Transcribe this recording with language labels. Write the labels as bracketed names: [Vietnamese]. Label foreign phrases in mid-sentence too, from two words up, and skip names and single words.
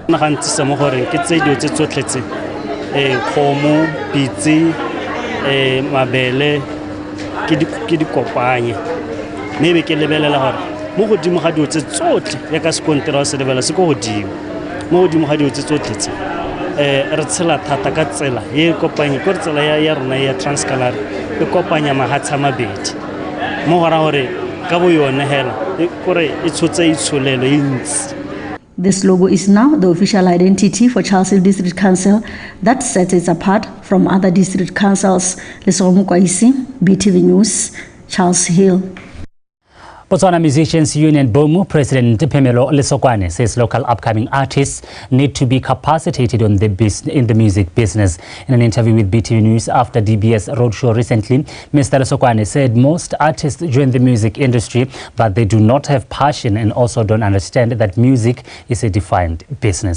[Tswana] nna gantsi se mo gore ke tse dio tse tsotletse kgomo pitsi mabele ke di kopanye mme be ke lebelela gore mo godimo ga dio tse tsotle ya ka sekontera se lebela se go godimo mo godimo ga dio tse tsotle tse re tshela thata ka tsela ye kopanye go tsela ya rona ya Transkei e kopanya mahatsha mabedi mo gora gore ka bo yone hela gore e tshotse itshulelo e ntsi. [English] This logo is now the official identity for Charles Hill District Council that sets it apart from other district councils. Lesego Mokwaisi, BTV News, Charles Hill. Botswana Musicians Union BOMU President Phemelo Lesokwane says local upcoming artists need to be capacitated in the music business. In an interview with BTV News after DBS Roadshow recently, Mr. Lesokwane said most artists join the music industry, but they do not have passion and also don't understand that music is a defined business.